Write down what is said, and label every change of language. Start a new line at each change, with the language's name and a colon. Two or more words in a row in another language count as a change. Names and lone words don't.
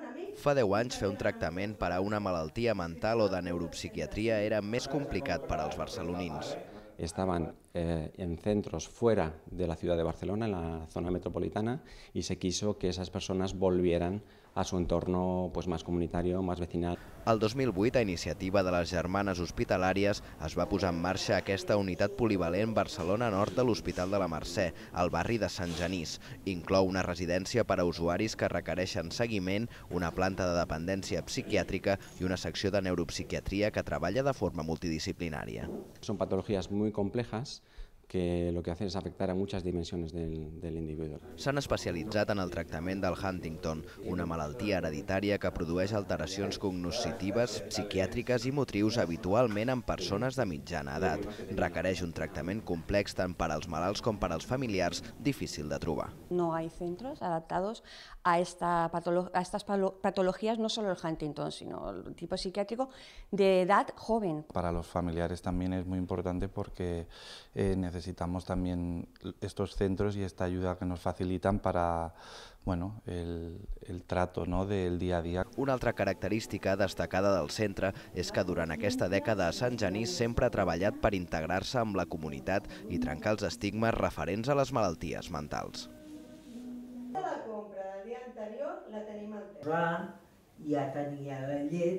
Catalan: Fa 10 anys fer un tractament per a una malaltia mental o de neuropsiquiatria era més complicat per als barcelonins.
Spanish: Estaban en centros fuera de la ciudad de Barcelona, en la zona metropolitana, y se quiso que esas personas volvieran a su entorno más comunitario, más vecinal.
Catalan: El 2008, a iniciativa de les Germanes Hospitalàries, es va posar en marxa aquesta unitat polivalent Barcelona Nord de l'Hospital de la Mercè, al barri de Sant Genís. Inclou una residència per a usuaris que requereixen seguiment, una planta de dependència psiquiàtrica i una secció de neuropsiquiatria que treballa de forma multidisciplinària.
Spanish: Son patologías muy complejas que lo que hacen es afectar a muchas dimensiones del individuo.
Catalan: S'han especialitzat en el tractament del Huntington, una malaltia hereditària que produeix alteracions cognoscitives, psiquiàtriques i motrius habitualment en persones de mitjana edat. Requereix un tractament complex tant per als malalts com per als familiars, difícil de trobar.
Spanish: No hay centros adaptados a estas patologías, no solo el Huntington, sino el tipo psiquiátrico de edad joven. Para los familiares también es muy importante porque necesitamos también estos centros y esta ayuda que nos facilitan para el trato, ¿no?, del día a día.
Catalan: Una altra característica destacada del centre és que durant aquesta dècada a Sant Genís sempre ha treballat per integrar-se amb la comunitat i trencar els estigmes referents a les malalties mentals. La compra del dia anterior la tenim al temps. Ja tenia la llet.